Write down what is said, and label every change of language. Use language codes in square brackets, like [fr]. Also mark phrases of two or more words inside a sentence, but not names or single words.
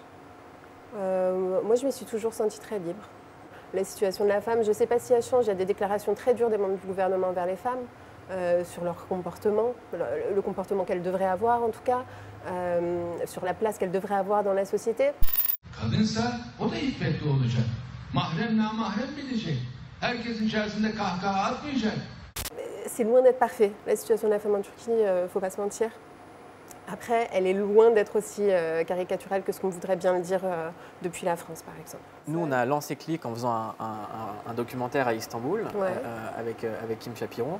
[fr] Moi, je me suis toujours sentie très libre. La situation de la femme, je ne sais pas si elle change. Il y a des déclarations très dures des membres du gouvernement envers les femmes sur leur comportement, le comportement qu'elles devraient avoir en tout cas, sur la place qu'elles devraient avoir dans la société. [tr] Kadınsa o da hikmetli olacak. Mahrem namahrem bilecek. Herkesin içerisinde kahkaha atmayacak. [fr] C'est loin d'être parfait. La situation de la femme en Turquie, il ne faut pas se mentir. Après, elle est loin d'être aussi caricaturale que ce qu'on voudrait bien le dire depuis la France, par exemple. Nous, on a lancé Click en faisant un documentaire à Istanbul avec Kim Chapiron.